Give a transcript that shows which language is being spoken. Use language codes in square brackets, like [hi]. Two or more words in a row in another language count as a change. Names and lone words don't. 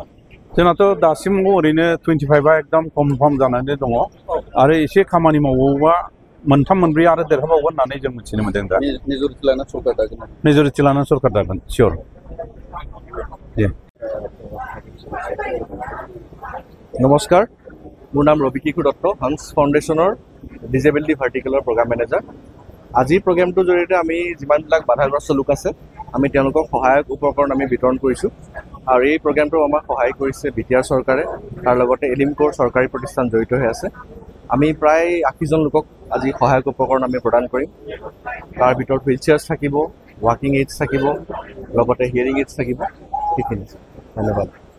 [brx] जोंनाथ' दासिमाव ओरैनो 25आ एकदम कनफार्म जानानै दङ आरो एसे खामानि मावोबा मोनथाम मोनब्रै आरो देरहाबावगोन होननानै जों मिथिनो मोनदों दा मेजरिटि लाना सरकार दागोन सियर [as] नमस्कार মোৰ নাম ৰবি কিশোৰ দত্ত হান্স ফাউণ্ডেশ্যনৰ [en] disability vertical program manager [as] আজিৰ প্ৰগ্ৰামটোৰ জৰিয়তে আমি যিমানবিলাক বাধাগ্ৰস্ত লোক আছে আমি তেওঁলোকক সহায়ক উপকৰণ আমি বিতৰণ কৰিছোঁ আৰু এই প্ৰগ্ৰামটো আমাক সহায় কৰিছে বিটিআৰ চৰকাৰে তাৰ লগতে এলিমকোৰ চৰকাৰী প্ৰতিষ্ঠান জড়িত হৈ আছে আমি প্ৰায় 80 জন লোকক আজি সহায়ক উপকৰণ আমি প্ৰদান কৰিম তাৰ ভিতৰত হুইলচেয়াৰ্ছ থাকিব [en] walking aids [as] থাকিব লগতে [en] hearing aids [as] থাকিব সেইখিনি ধন্যবাদ